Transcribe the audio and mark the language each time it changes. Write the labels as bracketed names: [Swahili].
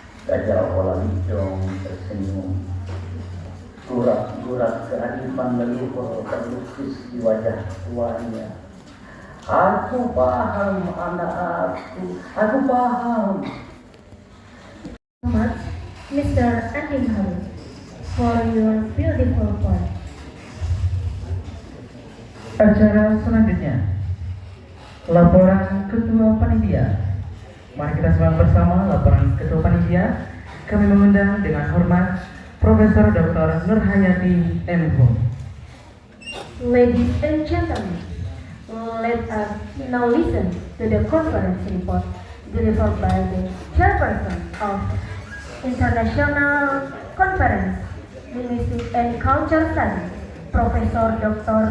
[Indonesian] Gajah Ola Licong tersenyum. Gurak-gurak kearifan leluhur terlukis di wajah tuanya. Aku paham anak-aku, aku paham. [English] Much, Mr. Andi Hari, for your beautiful point. [Indonesian] Acara selanjutnya, laporan Ketua Panitia. Mari kita simak bersama laporan Ketua Panitia. Kami mengundang dengan hormat Profesor Dr. Nurhayati M.Hum. [English] Ladies and gentlemen, let us now listen to the conference report delivered by the chairperson of International Conference Linguistic and Culture Studies, Profesor Dr.